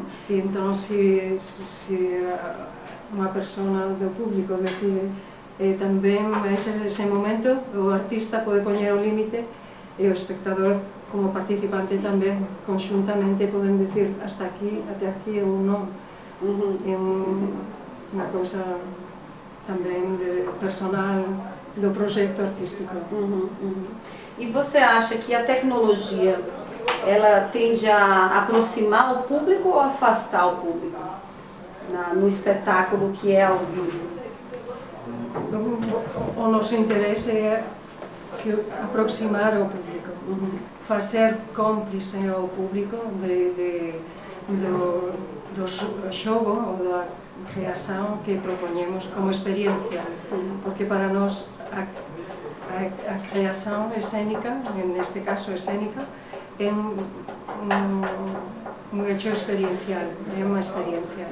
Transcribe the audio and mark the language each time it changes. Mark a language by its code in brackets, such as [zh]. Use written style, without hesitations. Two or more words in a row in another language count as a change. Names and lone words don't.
[pt] E então, [gl] se unha persona do público decide tamén ese momento, o artista pode poñer o límite e o espectador, como participante tamén, conxuntamente poden [es] decir hasta aquí [gl] ou non. É unha cousa também personal do projeto artístico. [pt] E você acha que a tecnologia ela tende a aproximar o público ou afastar o público no espetáculo que é ao vivo? O nosso interesse é aproximar ao público, fazer cómplice ao público [gl] do xogo ou da creación que propoñemos como experiencia, porque para nós a creación escénica, neste caso escénica, é [es] un hecho [gl] experiencial, é unha experiencia.